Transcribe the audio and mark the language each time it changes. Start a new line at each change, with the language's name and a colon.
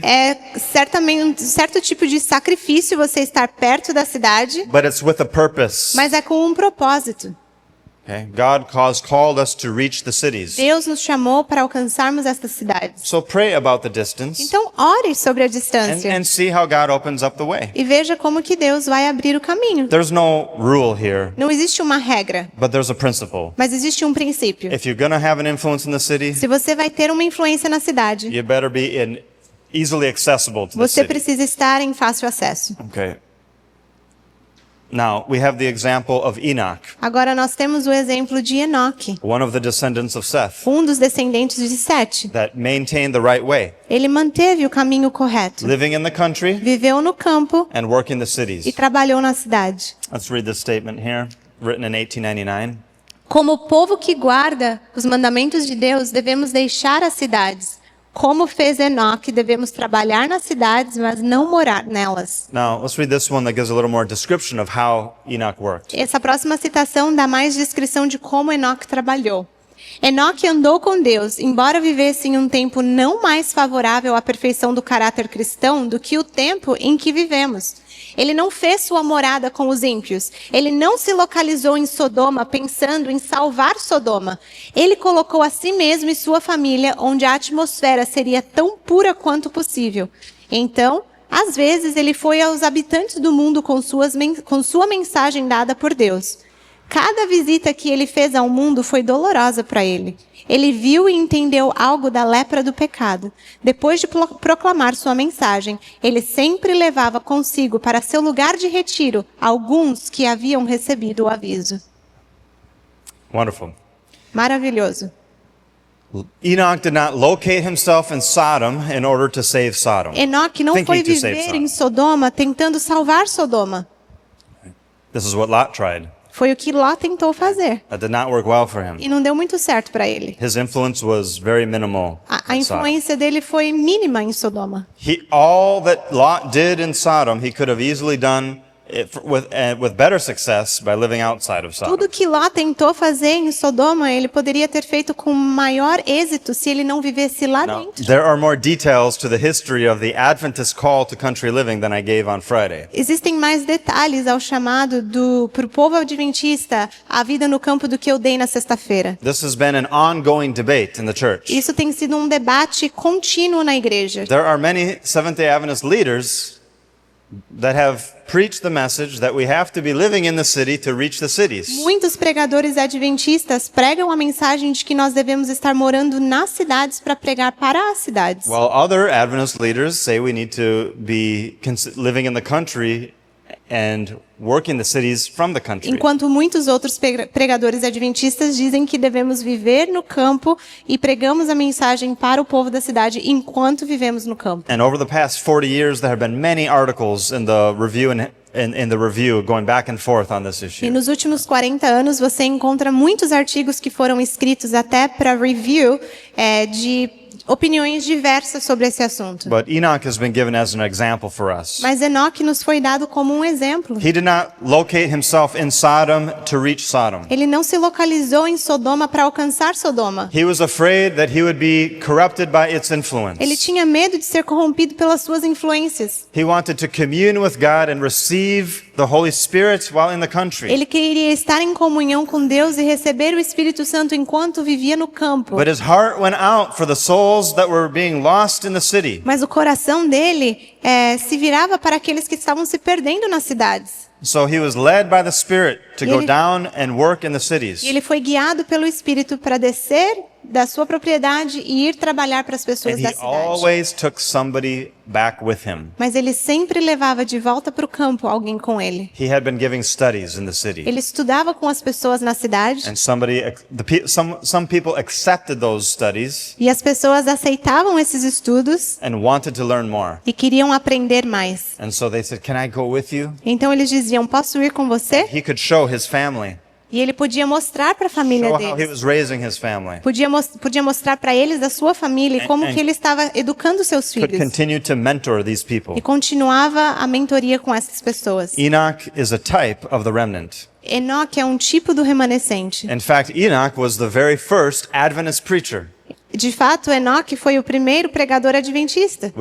Portuguese: É certamente um certo tipo de sacrifício você estar perto da cidade,
English: but it's with a purpose.
Portuguese: mas é com um propósito.
English: Okay? God called us to reach the cities.
Portuguese: Deus nos chamou para alcançarmos estas cidades.
English: So pray about the distance
Portuguese: Então, ore sobre a distância
English: and see how God opens up the way.
Portuguese: e veja como que Deus vai abrir o caminho.
English: There's no rule here,
Portuguese: Não existe uma regra,
English: but there's a principle.
Portuguese: mas existe um princípio.
English: If you're going to have an influence in the city,
Portuguese: Se você vai ter uma influência na cidade,
English: you better be easily accessible to the
Portuguese: você
English: city.
Portuguese: precisa estar em fácil acesso.
English: Okay. Now, we have the example of Enoch,
Portuguese: Agora nós temos o exemplo de Enoque,
English: one of the descendants of Seth,
Portuguese: um dos descendentes de Sete.
English: that maintained the right way,
Portuguese: Ele manteve o caminho correto,
English: living in the country
Portuguese: viveu no campo
English: and working the
Portuguese: e
English: cities.
Portuguese: trabalhou na cidade.
English: Let's read this statement here, written in 1899.
Portuguese: Como povo que guarda os mandamentos de Deus, devemos deixar as cidades. Como fez Enoque, devemos trabalhar nas cidades, mas não morar nelas. Now, let's read this one that gives a little more description of how Enoch worked. Essa próxima citação dá mais descrição de como Enoque trabalhou. Enoque andou com Deus, embora vivesse em um tempo não mais favorável à perfeição do caráter cristão do que o tempo em que vivemos. Ele não fez sua morada com os ímpios. Ele não se localizou em Sodoma pensando em salvar Sodoma. Ele colocou a si mesmo e sua família onde a atmosfera seria tão pura quanto possível. Então, às vezes, ele foi aos habitantes do mundo com sua mensagem dada por Deus. Cada visita que ele fez ao mundo foi dolorosa para ele. Ele viu e entendeu algo da lepra do pecado. Depois de proclamar sua mensagem, ele sempre levava consigo para seu lugar de retiro alguns que haviam recebido o aviso.
English: Wonderful.
Portuguese: Maravilhoso.
English: Enoch did not locate himself in Sodom in order to save Sodom.
Portuguese: Enoque não
English: Thinking
Portuguese: foi
English: to save
Portuguese: viver em
English: Sodom.
Portuguese: Sodoma tentando salvar Sodoma.
English: This is what Lot tried.
Portuguese: Foi o que Ló tentou fazer.
English: That did not work well for him.
Portuguese: E não deu muito certo para ele.
English: His influence was very minimal.
Portuguese: A
English: in Sodom.
Portuguese: influência dele foi mínima em Sodoma.
English: All that Lot did in Sodom, he could have easily done it with better success by living outside of Sodom.
Portuguese: Tudo que Ló tentou fazer em Sodoma, ele poderia ter feito com maior êxito se ele não vivesse lá
English: Now,
Portuguese: dentro.
English: there are more details to the history of the Adventist call to country living than I gave on Friday.
Portuguese: Existem mais detalhes ao chamado para o povo adventista a vida no campo do que eu dei na sexta-feira.
English: This has been an ongoing debate in the church.
Portuguese: Isso tem sido um debate contínuo na igreja.
English: There are many Seventh-day Adventist leaders that have preached the message that we have to be living in the city to reach the cities.
Portuguese: Muitos pregadores adventistas pregam a mensagem de que nós devemos estar morando nas cidades para pregar para as cidades.
English: While other Adventist leaders say we need to be living in the country and working the cities from the country.
Portuguese: Enquanto muitos outros pregadores adventistas dizem que devemos viver no campo e pregamos a mensagem para o povo da cidade enquanto vivemos no campo.
English: And over the past 40 years, there have been many articles in the review in the review going back and forth on this
Portuguese: E
English: issue.
Portuguese: nos últimos 40 anos você encontra muitos artigos que foram escritos até para review de opiniões diversas sobre esse assunto.
English: But Enoch has been given as an example for us.
Portuguese: Mas Enoque nos foi dado como um exemplo.
English: He did not locate himself in Sodom to reach Sodom.
Portuguese: Ele não se localizou em Sodoma para alcançar Sodoma.
English: He was afraid that he would be corrupted by its influence.
Portuguese: Ele tinha medo de ser corrompido pelas suas influências.
English: He wanted to commune with God and receive the Holy Spirit while in the country.
Portuguese: Ele queria estar em comunhão com Deus e receber o Espírito Santo enquanto vivia no campo.
English: But his heart went out for the souls that were being lost in the city.
Portuguese: Mas o coração dele se virava para aqueles que estavam se perdendo nas cidades.
English: So he was led by the Spirit to
Portuguese: E
English: go
Portuguese: ele-
English: down and work in the cities.
Portuguese: E ele foi guiado pelo Espírito para descer da sua propriedade e ir trabalhar para as pessoas
English: And
Portuguese: da
English: he
Portuguese: cidade.
English: always took somebody back with him.
Portuguese: Mas ele sempre levava de volta para o campo alguém com ele.
English: He had been giving studies in the city.
Portuguese: Ele estudava com as pessoas na cidade
English: And some people accepted those studies
Portuguese: e as pessoas aceitavam esses estudos
English: and wanted to learn more.
Portuguese: e queriam aprender mais.
English: And so they said, "Can I go with you?"
Portuguese: Então eles diziam: "Posso ir com você?"
English: He could show his family,
Portuguese: E ele podia mostrar para a família
English: show how he
Portuguese: deles.
English: was raising his family.
Portuguese: Podia mostrar para eles da sua família e como
English: And-
Portuguese: que ele estava educando seus
English: Could
Portuguese: filhos.
English: continue to mentor these people.
Portuguese: E continuava a mentoria com essas pessoas.
English: Enoch is a type of the remnant.
Portuguese: Enoque é um tipo do remanescente.
English: In fact, Enoch was the very first Adventist preacher.
Portuguese: De fato, Enoque foi o primeiro pregador adventista.